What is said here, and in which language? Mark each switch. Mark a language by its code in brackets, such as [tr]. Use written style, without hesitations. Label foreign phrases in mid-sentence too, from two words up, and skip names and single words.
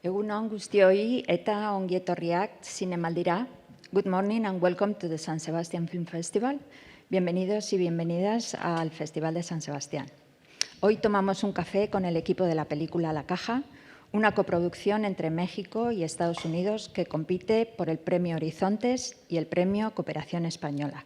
[eu] on guztioi eta ongi etorriak zinemaldira. [en] Good morning and welcome to the San Sebastián Film Festival. [es] Bienvenidos y bienvenidas al Festival de San Sebastián. Hoy tomamos un café con el equipo de la película La Caja, una coproducción entre México y Estados Unidos que compite por el Premio Horizontes y el Premio Cooperación Española.